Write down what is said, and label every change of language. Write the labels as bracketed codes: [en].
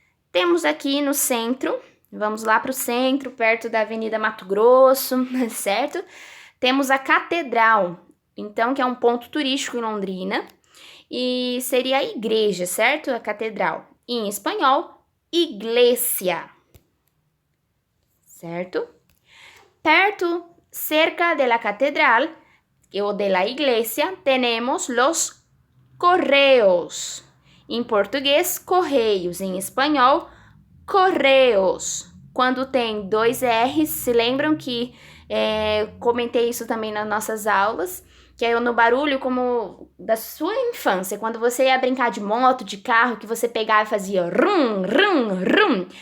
[pt] Temos aqui no centro, vamos lá para o centro, perto da Avenida Mato Grosso, certo? Temos a Catedral, então, que é um ponto turístico em Londrina, e seria a igreja, certo? A catedral. Em espanhol, iglesia, certo? Perto, [es] cerca de la catedral o de la iglesia, tenemos los correos. [pt] Em português, correios. Em espanhol, correos. Quando tem 2 R's, se lembram que comentei isso também nas nossas aulas, que é no barulho como da sua infância, quando você ia brincar de moto, de carro, que você pegava e fazia rum, rum, rum.